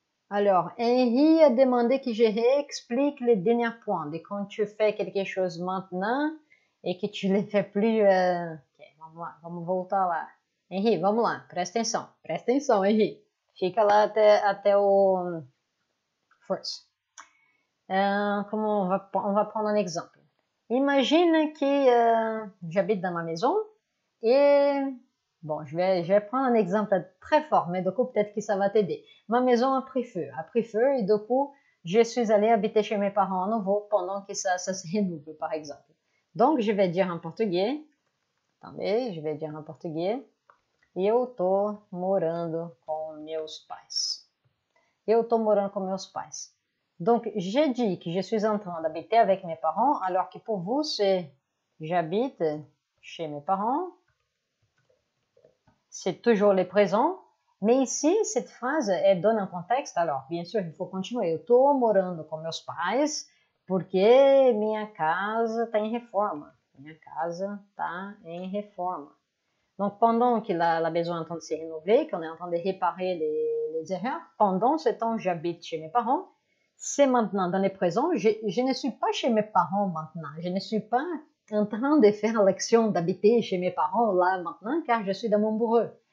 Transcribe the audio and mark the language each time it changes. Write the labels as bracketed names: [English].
[French] Alors, Henri a demandé que je réexplique les derniers points de quand tu fais quelque chose maintenant et que tu ne le fais plus. [Portuguese] Ok, vamos lá, vamos voltar lá. Henri, vamos lá, presta atenção, Henri. Fica lá até o first. [French] On va prendre un exemple. Imagine que j'habite dans ma maison et bon, je vais prendre un exemple très fort, mais du coup, peut-être que ça va t'aider. Ma maison a pris feu, et du coup, je suis allée habiter chez mes parents à nouveau pendant que ça se renouvelle, par exemple. Donc, je vais dire en portugais. Attendez, je vais dire en portugais. [Portuguese] Eu tô morando com meus pais. Eu tô morando com meus pais. [French] Donc, j'ai dit que je suis en train d'habiter avec mes parents, alors que pour vous, c'est j'habite chez mes parents. C'est toujours le présent. Mais ici, cette phrase, elle donne un contexte. Alors, bien sûr, il faut continuer. [Portuguese] Eu tô morando com meus pais porque minha casa está em reforma. Minha casa está em reforma. [French] Donc, pendant que la maison est en train de se rénover, qu'on est en train de réparer les erreurs, pendant ce temps, j'habite chez mes parents. C'est maintenant, dans le présent, je ne suis pas chez mes parents maintenant. Je ne suis pas en train de faire l'action d'habiter chez mes parents là maintenant, car je suis dans mon bureau.